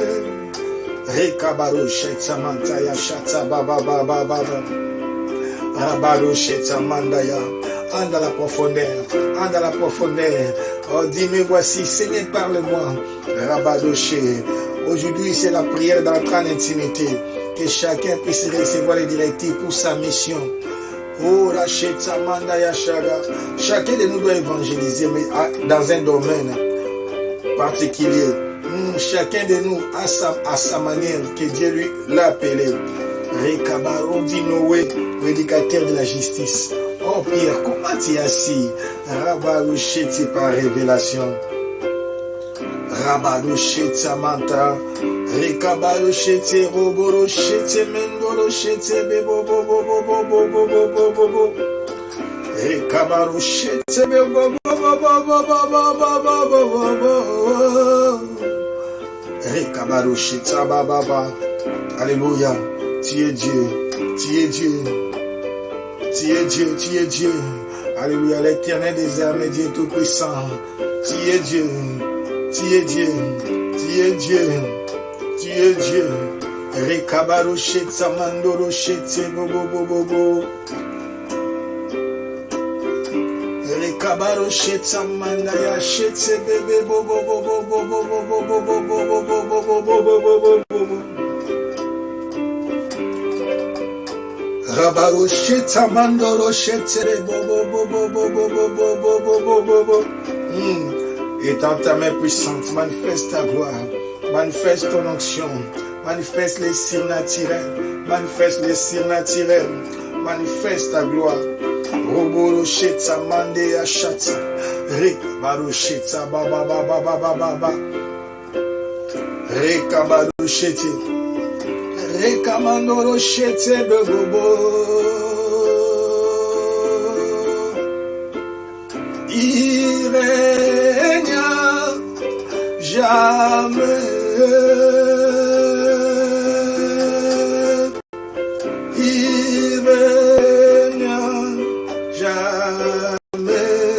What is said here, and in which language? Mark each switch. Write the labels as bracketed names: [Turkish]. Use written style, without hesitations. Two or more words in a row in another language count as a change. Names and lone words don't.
[French] Rekabaroshete, mantaya shata, baba. Rabaroshete, mandaya. Ande à la profondeur. Oh, dis-moi, voici, Seigneur, parle-moi. Rabadoché. Aujourd'hui, c'est la prière d'entrer en intimité. Que chacun puisse recevoir les directives pour sa mission. Oh, Racheta Manda Yashaga. Chacun de nous doit évangéliser, mais dans un domaine particulier. Chacun de nous a sa manière que Dieu lui l'a appelé. Rekabaro dit Noé, prédicateur de la justice. Oh Pierre, comment tu es assis? Rabaroucheti par révélation. Rabaroucheti manta. Rekabaroucheti roborocheti mendorocheti bebo bobo bobo bobo bobo bobo. Rekabaroucheti bebo bobo bobo bobo bobo bobo. Rekabaroucheti baba. Alléluia. Tu es Dieu. Tu es Dieu. Tu es Dieu, tu es Dieu. Alléluia, l'Éternel des armées, Dieu tout-puissant. Tu es Dieu, tu es Dieu, tu es Dieu, tu es Dieu. Rekabarochete samandorochete bobo bobo bobo. Rekabarochete samandayachete bebe bobo bobo bobo bobo bobo bobo bobo bobo bobo. Rabarocheta mandorochete bobo bobo bobo bobo bobo bobo. Étends ta main puissante, manifeste ta gloire, manifeste ton onction, manifeste les surnaturels, manifeste les surnaturels, manifeste ta gloire. Roborocheta mande achata, rekabarocheta baba baba baba baba, rekabarochete. Rekamandorochete bebobo. Il règne jamais. Il règne jamais.